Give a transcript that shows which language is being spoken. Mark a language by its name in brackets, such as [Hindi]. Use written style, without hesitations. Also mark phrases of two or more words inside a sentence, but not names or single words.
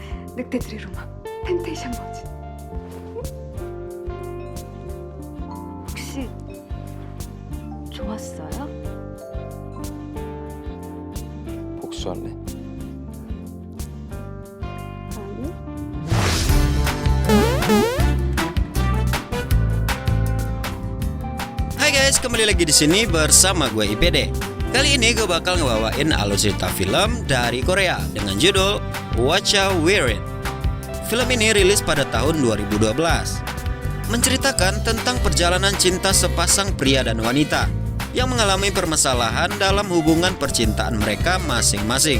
[Korean] 늑대들의 로망, 템테이션 버진. 혹시 좋았어요? 복수할래? 아니. [Indonesian] Hai guys, kembali lagi di sini bersama gue IPD. Kali ini gue bakal ngebawain alur cerita film dari Korea dengan judul Whatcha Weird. Film ini rilis pada tahun 2012. Menceritakan tentang perjalanan cinta sepasang pria dan wanita yang mengalami permasalahan dalam hubungan percintaan mereka masing-masing.